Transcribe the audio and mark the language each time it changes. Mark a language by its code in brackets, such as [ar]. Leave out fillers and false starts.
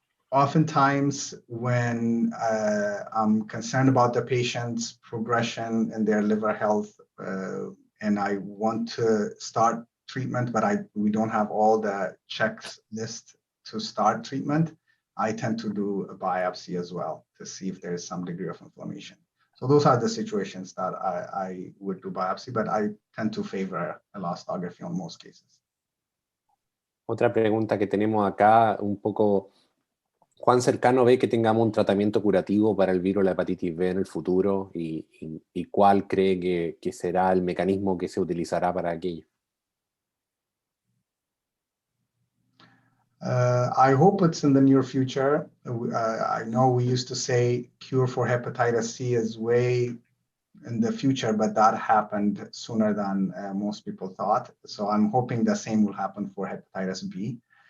[en] Oftentimes, when I'm concerned about the patient's progression and their liver health, and I want to start treatment, but we don't have all the checklist to start treatment, I tend to do a biopsy as well to see if there is some degree of inflammation. So those are the situations that I would do biopsy, but I tend to favor elastography on most cases. [es] Otra pregunta que tenemos acá, un poco, ¿cuán cercano ve que tengamos un tratamiento curativo para el virus de la hepatitis B en el futuro? ¿Y cuál cree que será el mecanismo que se utilizará para aquello? [en] I hope it's in the near future. I know we used to say cure for hepatitis C is way in the future, but that happened sooner than most people thought. So I'm hoping the same will happen for hepatitis B.